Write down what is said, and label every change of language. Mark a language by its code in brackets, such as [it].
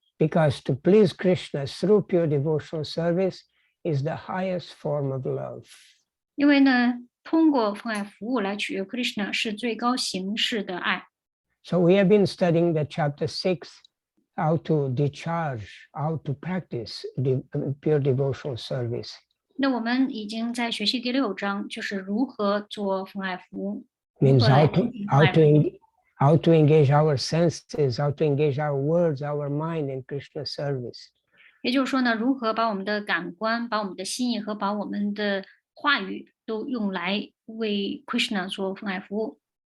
[en] Because to please Krishna through pure devotional service is the highest form of love. [zh] 因为呢，通过奉爱服务来取悦 Krishna 是最高形式的爱。 [en] So we have been studying the chapter 6, how to discharge, how to practice pure devotional service. [zh] 那我们已经在学习第6章，就是如何做奉爱服务。 [en] Means how to engage our senses, how to engage our words, our mind in Krishna service. [zh] 也就是说呢，如何把我们的感官、把我们的心意和把我们的话语都用来为 Krishna 做奉爱服务。